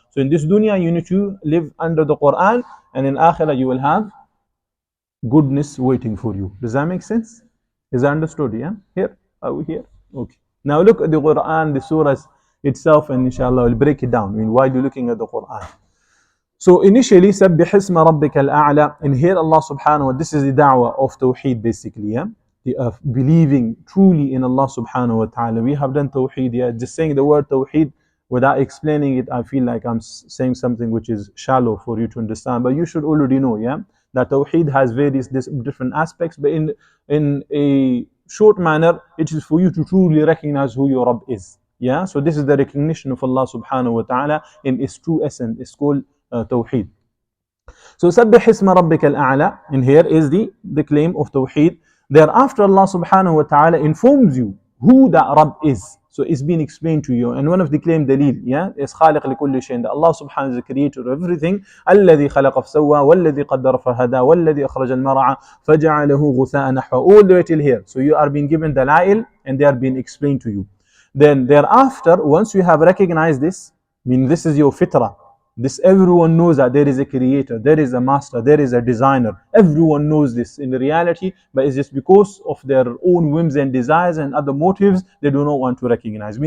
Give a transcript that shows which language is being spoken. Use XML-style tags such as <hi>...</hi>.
<en>So in this dunya you need to live under the Quran, and in Akhirah you will have goodness waiting for you. Does that make sense? Is that understood? Yeah? Here? Are we here? Okay. Now look at the Quran, the surahs itself, and inshallah we'll break it down. I mean, while you're looking at the Quran. So initially,</en> <ar>سَبِّحِ اسْمَ رَبِّكَ الْأَعْلَى.</ar> <en>And here Allah subhanahu wa ta'ala, this is the da'wah of Tawheed basically. Yeah? The, believing truly in Allah subhanahu wa ta'ala. We have done Tawheed, yeah? Just saying the word Tawheed without explaining it, I feel like I'm saying something which is shallow for you to understand. But you should already know, yeah, that Tawheed has various different aspects. But in a short manner, it is for you to truly recognize who your Rabb is. Yeah. So this is the recognition of Allah subhanahu wa ta'ala in its true essence. It's called Tawheed.</en> <ar>So سَبِّحِ اسْمَ رَبِّكَ الْأَعْلَى.</ar> <en>And here is the claim of Tawheed. Thereafter Allah subhanahu wa ta'ala informs you who that Rabb is. So it's been explained to you. And one of the claim dalil, yeah, is</en> <ar>خالق لكل شيء.</ar> <en>That Allah subhanahu wa ta'ala is the creator of everything.</en> <ar>الذي خلق فسوى والذي قدر فهدى والذي أخرج المرعى فجعله غثاء نحوا.</ar> <en>All the way till here. So you are being given dalail and they are being explained to you. Then thereafter, once you have recognized this, I mean this is your fitrah. This everyone knows that there is a creator, there is a master, there is a designer. Everyone knows this in reality, but it's just because of their own whims and desires and other motives, they do not want to recognize.</en>